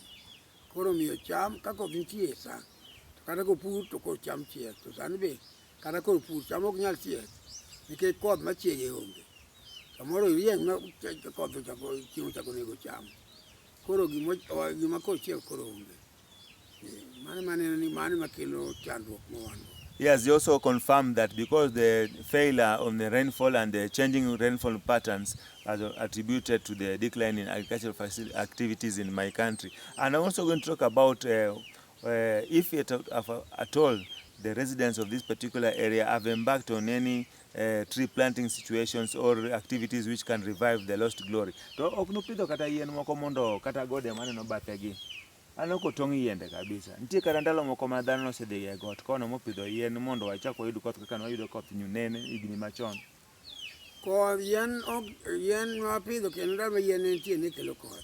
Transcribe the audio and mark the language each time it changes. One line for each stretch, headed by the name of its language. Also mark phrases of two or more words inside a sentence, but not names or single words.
Luo (Kenya and Tanzania): Koro miyo cham ka koth nitie sa, to kata kopur to koro cham chiek. To sani be kata koro pur cham ok nyal chiek, nikech koth machiege onge. Samoro rieny ma koth ochako chieng' ochako nego cham. Koro gima koro chiek koro onge.
English: Yes, he also confirmed that because the failure of the rainfall and the changing rainfall patterns are attributed to the decline in agricultural activities in my country. And I'm also going to talk about if at all the residents of this particular area have embarked on any tree planting situations or activities which can revive the lost glory.
Luo (Kenya and Tanzania): To oknupidho kata yien moko mondo kata gode maneno bathegi. Ano kotong' yiende kabisa. Nitie kata ndalo moko ma dhano osedhi e got kono mopidho yien mondo wachak wayud koth kaka wayudo koth nyunene higni machon. Koth yien ma pidho kendo ndalo ma yien nitie ne kelo koth.